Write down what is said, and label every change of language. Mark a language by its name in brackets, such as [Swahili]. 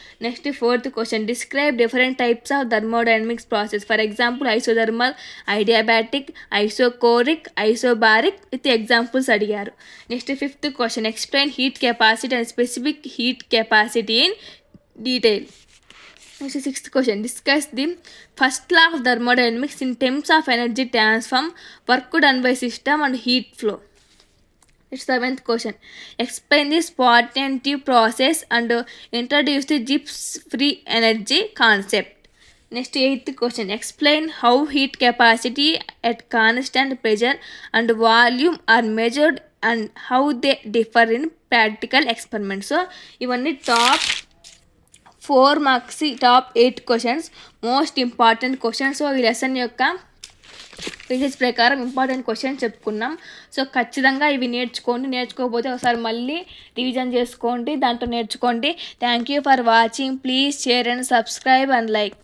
[English] Next fourth question, describe different types of thermodynamics process, for example isothermal, adiabatic, isochoric, isobaric with examples అడిగారు. Next fifth question, explain heat capacity and specific heat capacity in detail. Next 6th question, discuss the first law of thermodynamics in terms of energy transform, work done by system and heat flow. Next 7th question, explain the spontaneity process and introduce the Gibbs free energy concept. Next 8th question, explain how heat capacity at constant pressure and volume are measured and how they differ in practical experiments. [Telugu] So ఇవన్నీ top 4 marks, top 8 questions most important questions. So ఈ lesson యొక్క pages ప్రకారం important questions చెప్పుకున్నాం. So ఖచ్చితంగా ఇవి నేర్చుకోకపోతే ఒకసారి మళ్ళీ revision చేసుకోండి, దాంట్లో నేర్చుకోండి. [English] Thank you for watching. Please share and subscribe and like.